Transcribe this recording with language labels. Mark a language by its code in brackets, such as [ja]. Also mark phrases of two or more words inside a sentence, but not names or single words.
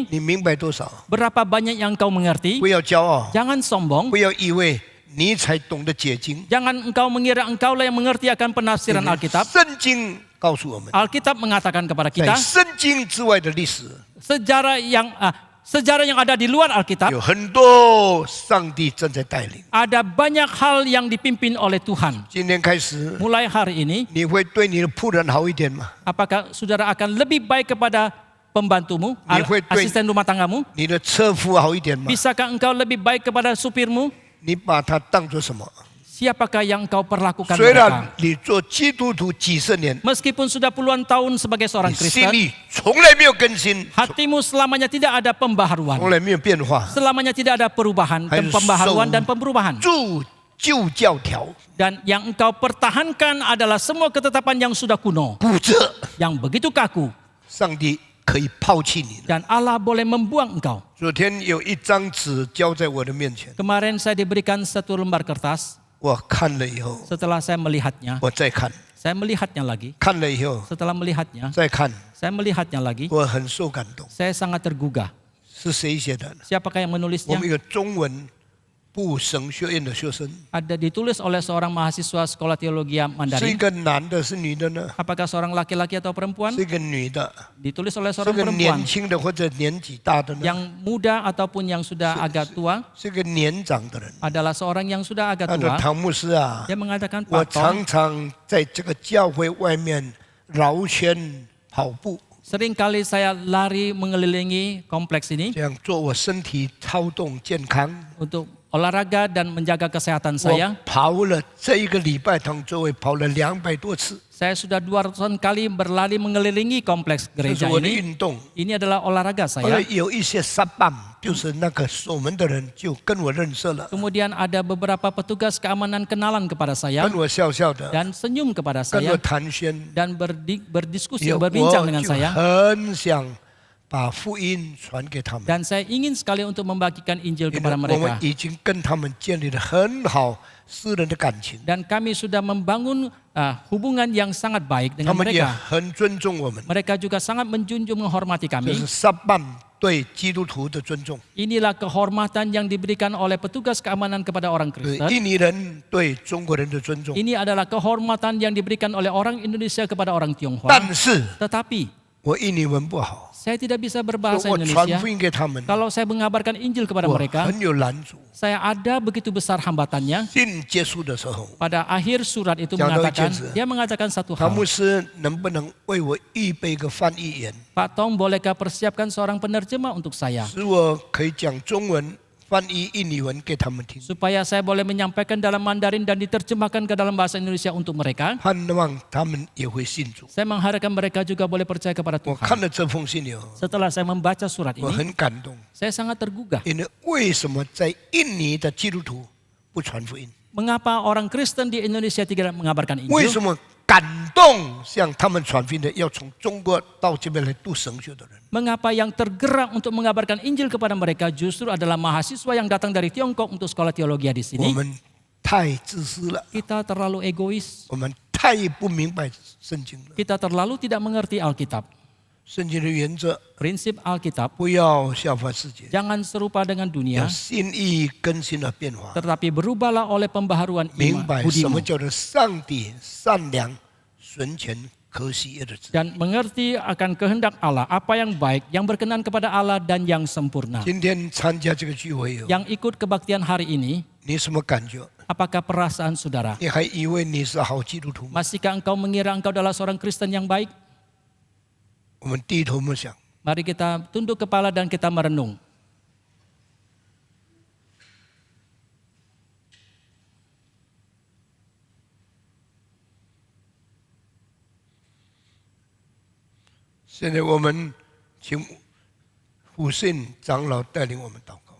[zh] 你明白多少？ [id] berapa banyak yang engkau mengerti? [zh] 不要骄傲， [id] Jangan sombong. [zh] 不要以为你才懂得解经。 [id] Jangan engkau mengira engkaulah yang mengerti akan penafsiran Alkitab. [zh] 圣经告诉我们， [id] Alkitab mengatakan kepada [zh] 在 [id] kita, [zh] 圣经之外的历史， [id] sejarah yang ada di luar Alkitab, [zh] 有很多上帝正在带领。 [id] ada banyak hal yang dipimpin oleh Tuhan. [zh] 今天开始， [id] Mulai hari ini, [zh] 你会对你的仆人好一点吗？ [id] apakah saudara akan lebih baik kepada pembantumu, asisten rumah tanggamu? [zh] 你的车夫好一点吗？ [id] Bisakah engkau lebih baik kepada supirmu? [zh] 你把他当作什么？ [id] Siapakah yang engkau perlakukan [zh] 虽然 [id] mereka? [zh] 你做基督徒几十年， [id] Meskipun sudah puluhan tahun sebagai [zh] 你 [id] seorang [zh] 心 [id] Kristen, [zh] 里从来没有更新， [id] hatimu selamanya tidak ada [zh] 从 [id] pembaharuan. [zh] 来没有变化， [id] Selamanya tidak ada perubahan, Harus pembaharuan dan pemberubahan. [zh] 住旧教条， [id] Dan yang engkau pertahankan adalah semua ketetapan yang sudah kuno, [zh] 不这 [id] yang begitu kaku. [zh] 上帝可以抛弃你的。 [id] Dan Allah boleh membuang engkau. [zh] 昨天有一张纸交在我的面前， [id] Kemarin saya diberikan satu lembar kertas. [zh] 我看了以后， [id] Setelah saya melihatnya, [zh] 我再看， [id] saya melihatnya lagi. [zh] 看了以后 [id] Setelah melihatnya, [zh] 再看， [id] saya melihatnya lagi. [zh] 我很受感动。 [id] Saya sangat tergugah. [zh] 是谁写的？ [id] Siapakah yang [zh] 我 [id] menulisnya? [zh] 们有中文部神学院的学生， [id] Ada ditulis oleh seorang mahasiswa sekolah teologi [zh] 是一 [id] Mandarin. [zh] 个男的，是女的呢？ [id] Apakah seorang laki-laki atau perempuan? [zh] 是一个女的， [id] Ditulis oleh [zh] 是 [id] seorang [zh] 个 [id] perempuan [zh] 年轻的或者年纪大的呢？ [id] yang muda ataupun yang sudah agak tua, [zh] 是个年长的人。 [id] adalah seorang yang sudah agak [zh] 他说：“ [id] tua. [zh] 唐牧师啊， [id] Dia mengatakan, [zh] 我 [id] Pak Tom, [zh] 常常在这个教会外面绕圈跑步， [id] seringkali saya lari mengelilingi kompleks ini [zh] 这样做我身体操动健康。 [id] untuk olahraga dan menjaga kesehatan [zh] 我 [id] saya. [zh] 跑了这一个礼拜堂周围跑了200多次， [id] Saya sudah 200 kali berlari mengelilingi kompleks [zh] 这是 [id] gereja [zh] 我的 [id] ini. [zh] 运动。 [id] Ini adalah olahraga [zh] 后来 [id] saya. [zh] 有一些撒棒，就是那个守门的人就跟我认识了， [id] Kemudian ada beberapa petugas keamanan kenalan kepada saya [zh] 跟我笑笑的， [id] dan senyum kepada [zh] 跟我 [id] saya [zh] 寒暄。 [id] dan berdiskusi, [zh] 我 [id] berbincang dengan [zh] 就 [id] saya. [zh] 很想把福音传给他们， [id] Dan saya ingin sekali untuk membagikan Injil [zh] 因为 [id] kepada [zh] 我们 [id] mereka. [zh] 已经跟他们建立了很好私人的感情， [id] Dan kami sudah membangun hubungan yang sangat baik [zh] 他 [id] dengan [zh] 们也 [id] mereka. [zh] 很尊重我们， [id] Mereka juga sangat menjunjung menghormati [zh] 这 [id] kami. [zh] 是撒棒对基督徒的尊重， [id] Inilah kehormatan yang diberikan oleh petugas keamanan kepada orang [zh] 是 [id] Kristen. [zh] 印尼人对中国人的尊重。 [id] Ini adalah kehormatan yang diberikan oleh orang Indonesia kepada orang Tionghoa. [zh] 但是 [id] Tetapi [zh] 我我印尼文不好， [id] Saya tidak bisa [zh] 所 [id] berbahasa [zh] 以我传 [id] Indonesia. [zh] 福音给他们， [id] Kalau saya mengabarkan Injil kepada [zh] 我 [id] mereka, [zh] 很有难处。 [id] saya ada begitu besar hambatannya. [zh] 信结束的时候， [id] Pada akhir surat itu [zh] 讲到一 [id] mengatakan, [zh] 件事。 [id] dia mengatakan satu [zh] 唐 [id] hal. [zh] 牧师能不能为我预备一个翻译员， [id] Pak Tong, bolehkah persiapkan seorang penerjemah untuk saya? [zh] 使我可以讲中文翻译印尼文给他们听， [id] Supaya saya boleh menyampaikan dalam Mandarin dan diterjemahkan ke dalam bahasa Indonesia untuk mereka. [zh] 盼望他们也会信主。 [id] Saya mengharapkan mereka juga boleh percaya kepada [zh] 我看 [id] Tuhan. [zh] 了这封信以后， [id] Setelah saya membaca surat [zh] 我 [id] ini, [zh] 很感动， [id] saya sangat tergugah. [zh] 因为为什么在印尼的基督徒不传福音？ [id] Mengapa orang Kristen di Indonesia tidak mengabarkan [zh] 为 [id] Injil? [zh] 什么感动向他们传福音的要从中国到这边来读神学的人？ [id] Mengapa yang tergerak untuk mengabarkan Injil kepada mereka justru adalah mahasiswa yang datang dari Tiongkok untuk sekolah teologi di [zh] 我 [id] sini? [zh] 们太自私了， [id] Kita terlalu egois. [zh] 我们太不明白圣经了。 [id] Kita terlalu tidak mengerti Alkitab. [zh] 圣经的原则， [id] Prinsip Alkitab, [zh] 不要效法世界， [id] jangan serupa dengan [zh] 要 [id] dunia, [zh] 心意更新而变化， [id] tetapi berubahlah oleh pembaharuan [zh] 明 [id] iman [zh] 白什么 [id] budimu. [zh] 叫做上帝善良、纯全、可喜悦的旨意。 [id] Dan mengerti akan kehendak Allah, apa yang baik, yang berkenan kepada Allah dan yang sempurna. [zh] 今天参加这个聚会以后， [id] Yang ikut kebaktian hari ini, [zh] 你什么感觉？ [id] apakah perasaan saudara? [zh] 你还以为你是好基督徒吗？ [id] Masihkah engkau mengira engkau adalah seorang Kristen yang baik? [zh] 我们低头默想， [id] Mari kita tunduk kepala dan kita merenung. [zh] 现在我们请辅信长老带领我们祷告。